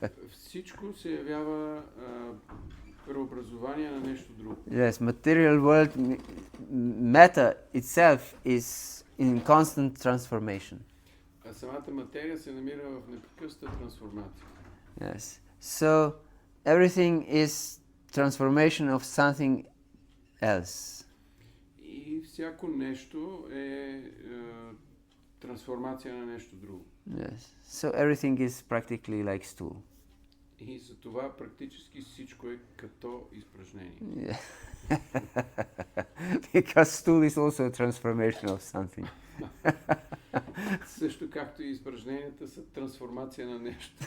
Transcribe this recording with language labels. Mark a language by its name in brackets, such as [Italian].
[Bulgarian] Всичко се явява преобразование на нещо друго. [English] Yes, material world, matter itself is in constant transformation. [Bulgarian] А самата материя се намира в непрекъсната трансформация. [English] Yes. So everything is transformation of something else. [Bulgarian] И всяко нещо е трансформация на нещо друго. [English] Yes. So everything is practically like stool. [Bulgarian] И за това практически всичко е като изпражнение. [English] Yeah. Because stool is also a transformation of something. [Bulgarian] Също както и изпражненията са трансформация на нещо.